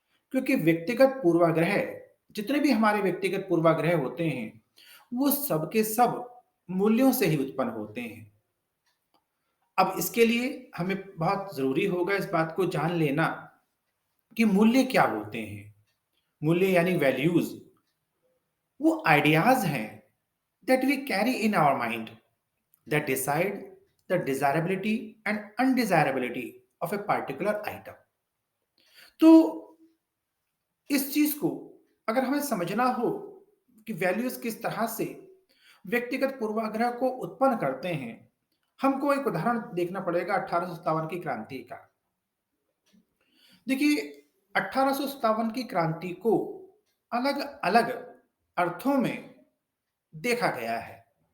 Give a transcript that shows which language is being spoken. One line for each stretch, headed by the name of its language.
Hindi: क्योंकि व्यक्तिगत पूर्वाग्रह, जितने भी हमारे व्यक्तिगत पूर्वाग्रह होते हैं, वो सब के सब मूल्यों से ही उत्पन्न होते हैं। अब इसके लिए हमें बहुत जरूरी होगा इस बात को जान लेना कि मूल्य क्या होते हैं। मूल्य यानी वैल्यूज वो आइडियाज हैं
English: that we carry in our mind that decide the desirability and undesirability of a particular item.
Hindi: तो इस चीज को अगर हमें समझना हो कि वैल्यूज किस तरह से व्यक्तिगत पूर्वाग्रह को उत्पन्न करते हैं, हमको एक उदाहरण देखना पड़ेगा 1857 की क्रांति का। देखिए, 1857 की क्रांति को अलग अलग अर्थों में देखा गया है।